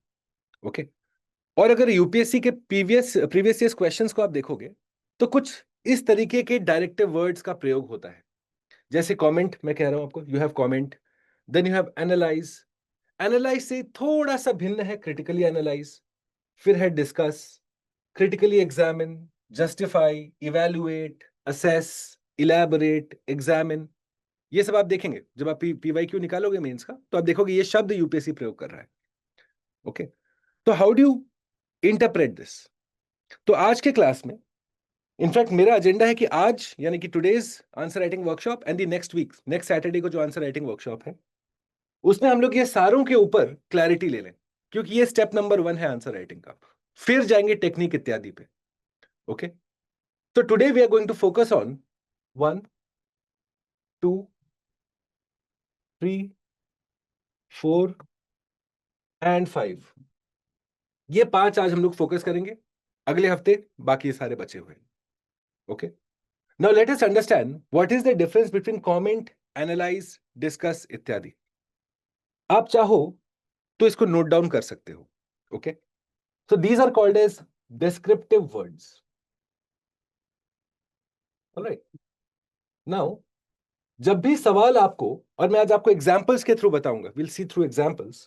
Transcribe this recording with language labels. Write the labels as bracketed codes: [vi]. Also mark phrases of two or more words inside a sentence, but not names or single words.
[hi] ओके, और अगर यूपीएससी के [en] previous years questions [hi] को आप देखोगे, तो कुछ इस तरीके के [en] directive words [hi] का प्रयोग होता है। जैसे कमेंट, मैं कह रहा हूं आपको, [en] you have comment, then you have analyse, analyse [hi] से थोड़ा सा भिन्न है [en] critically analyse, [hi] फिर है डिस्कस, [en] critically examine, justify, evaluate, assess, elaborate, examine, [hi] ये सब आप देखेंगे जब आप पीवाईक्यू निकालोगे मेंस का, तो आप देखोगे ये शब्द यूपीएससी प्रयोग कर रहा है। ओके, तो [en] how do you interpret this. [hi] तो आज के क्लास में इनफैक्ट मेरा एजेंडा है कि आज यानी कि [en] today's answer writing workshop and the next week, next Saturday [hi] को जो [en] answer writing workshop [hi] है, उसमें हम लोग ये सारों के ऊपर क्लैरिटी ले लें, क्योंकि ये [en] step number 1 [hi] है [en] answer writing [hi] का। फिर जाएंगे टेक्निक इत्यादि पे। [en] okay, तो today we are going to focus on 1, 2, 3, 4 and 5। [hi] ये 5 आज हम लोग फोकस करेंगे, अगले हफ्ते बाकी सारे बचे हुए। [en] okay, now let us understand what is the difference between comment, analyse, discuss इत्यादि। [hi] आप चाहो तो इसको [en] note down [hi] कर सकते हो। [en] okay, so these are called as descriptive words. alright, now [hi] जब भी सवाल आपको, और मैं आज आपको एग्जांपल्स के थ्रू बताऊंगा, [en] will see through examples.